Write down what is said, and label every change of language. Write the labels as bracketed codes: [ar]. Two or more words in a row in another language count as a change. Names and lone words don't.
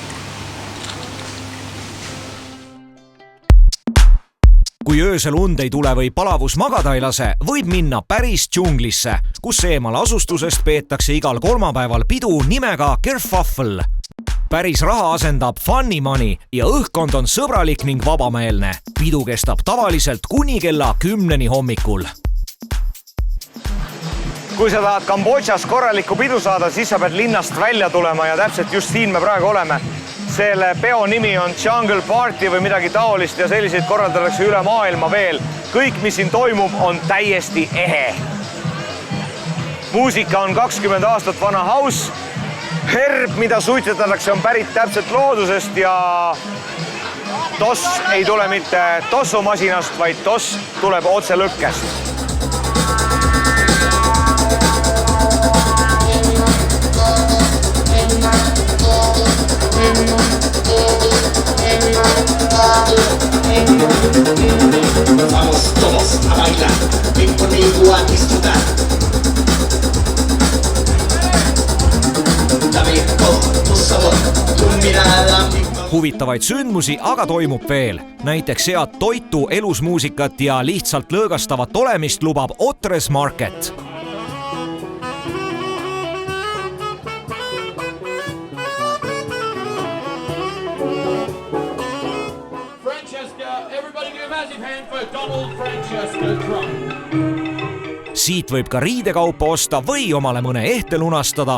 [et] Kui öösel und ei tule või palavus magada ei lase, võib minna päris džunglisse, kus eemal asustusest peetakse igal kolmapäeval pidu nimega Kerfuffle. Päris raha asendab [en] funny money [et] ja õhkkond on sõbralik ning vabameelne. Pidu kestab tavaliselt kuni kella 10 hommikul. Kui sa tahad Kambodžas korralikku pidu saada, siis sa pead linnast välja tulema ja täpselt just siin me praegu oleme. Selle peo nimi on Jungle Party või midagi taolist ja selliseid korraldatakse üle maailma veel. Kõik, mis siin toimub, on täiesti ehe. Muusika on 20 aastat vana house. Herb, mida suitsetatakse, on pärit täpselt loodusest ja toss ei tule mitte tossumasinast, vaid toss tuleb otse lõkkest. [es] Vamos todos a bailar, ven conmigo a disfrutar. Dame todo tu sabor, tu mirada. [et] Huvitavaid sündmusi aga toimub veel. Näiteks head toitu, elusmuusikat ja lihtsalt lõõgastavat olemist lubab Otres Market. Siit võib ka riidekaupa osta või omale mõne ehte lunastada.